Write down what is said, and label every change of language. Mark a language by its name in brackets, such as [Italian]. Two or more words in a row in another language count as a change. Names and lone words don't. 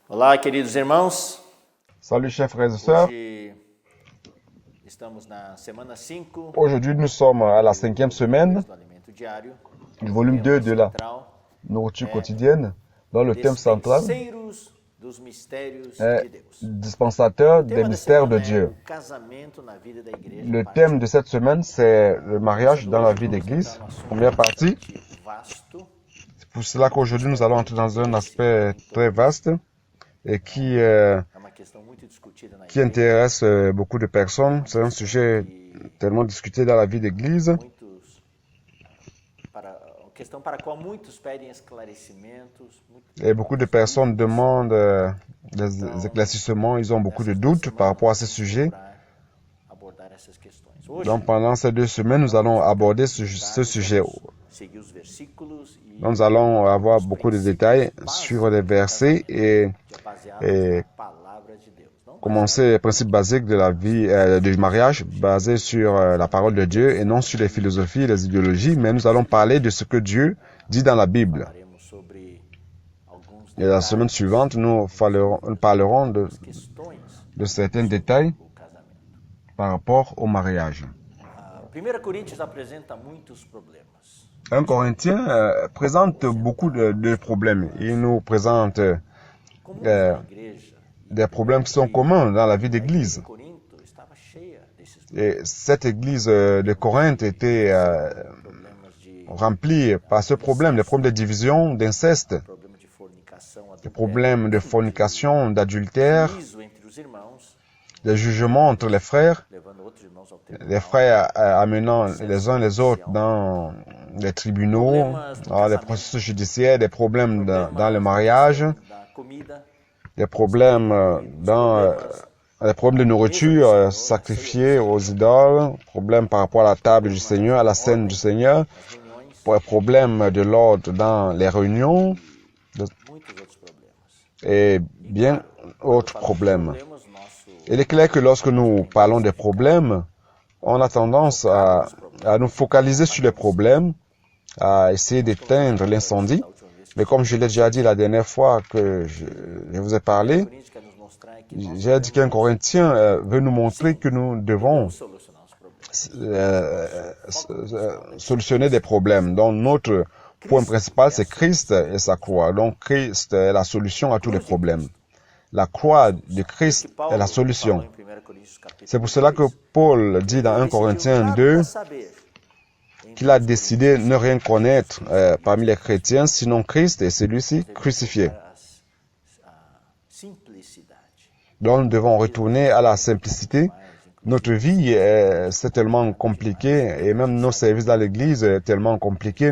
[Portuguese] Olá, queridos irmãos. [French] Salut chers frères et sœurs. [Portuguese] Hoje estamos na semana 5 [French] Aujourd'hui, nous sommes à la 5e semaine [Portuguese] do Alimento Diário, [French] du volume 2 de la [Portuguese] central, [French] nourriture quotidienne, dont le thème central [Portuguese] Dispenseiros dos Mistérios [French] est [Portuguese] de Deus. [French] dispensateur [Portuguese] O [French] des [Portuguese] tema da [French] mystères de [Portuguese] semana é [French] Dieu. [Portuguese] o casamento na vida da igreja. [French] Le [Portuguese] parte [French] thème de cette semaine, c'est le mariage dans la vie d'église. Première partie. [Portuguese] vasto, [French] C'est pour cela qu'aujourd'hui, nous allons entrer dans un aspect très vaste et [Portuguese] é uma questão muito discutida na [French] qui [Portuguese] igreja. [French] intéresse beaucoup de personnes. C'est un sujet tellement discuté dans la vie d'église. [Portuguese] Questão para a qual muitos pedem esclarecimentos. [French] Et beaucoup de personnes demandent des éclaircissements. Ils ont beaucoup de doutes par rapport à ce sujet. [Portuguese] Abordar essas questões. Hoje, [French] Donc pendant ces 2 semaines, nous allons aborder ce sujet. [Portuguese] seguir os versículos e [French] Nous allons avoir beaucoup de détails sur les versets et [Portuguese] que é baseado na palavra de Deus. Não [French] commencer les principes basiques de la vie du mariage basés sur la parole de Dieu et non sur les philosophies et les idéologies, mais nous allons parler de ce que Dieu dit dans la Bible. [Portuguese] falaremos sobre alguns [French] Et la semaine suivante, nous parlerons [Portuguese] questões [French] de certains détails [Portuguese] do casamento. [French] par rapport au mariage. [Portuguese] 1 Coríntios apresenta muitos problemas. [French] 1 Corinthiens présente beaucoup de problèmes. Il nous présente [Portuguese] Como na igreja, [French] des problèmes qui sont communs dans la vie d'église. [Portuguese] Corinto estava cheia desses [French] Et cette église de Corinthe était [Portuguese] problemas de [French] remplie par ce problème, des problèmes de division, d'inceste, [Portuguese] problema de fornicação, [French] des problèmes de fornication, d'adultère, [Portuguese] juízo entre os irmãos, [French] des jugements entre les frères, [Portuguese] levando outros irmãos ao tribunal. [French] les frères amenant les uns les autres dans les tribunaux, dans les processus judiciaires, des problèmes dans le mariage, [Portuguese] Da comida, [French] des problèmes dans les problèmes de nourriture sacrifiés aux idoles, problèmes par rapport à la table du Seigneur, à la scène du Seigneur, [Portuguese] reuniões, [French] problèmes de l'ordre dans les réunions [Portuguese] muitos outros problemas. [French] et bien autres problèmes. [Portuguese] Temos nosso [French] Il est clair que lorsque nous parlons des problèmes, on a tendance à nous focaliser sur les problèmes, à essayer d'éteindre l'incendie. Mais comme je l'ai déjà dit la dernière fois que je vous ai parlé, [Portuguese] Coríntios quer nos mostrar que nós [French] j'ai dit qu'un Corinthien veut nous montrer que nous devons [Portuguese] solucionar os problemas. [French] solutionner des problèmes. Donc notre point principal, c'est Christ et sa croix. Donc Christ est la solution à tous les problèmes. La croix de Christ est la solution. [Portuguese] Falou em 1 Coríntios capítulo [French] C'est pour cela que Paul dit dans 1 Corinthiens 2 qu'il a décidé de ne rien connaître parmi les chrétiens, sinon Christ et celui-ci crucifié. [Portuguese] a simplicidade. [French] Donc nous devons retourner à la simplicité. Notre vie c'est tellement compliqué et même nos services à l'église est tellement compliqué.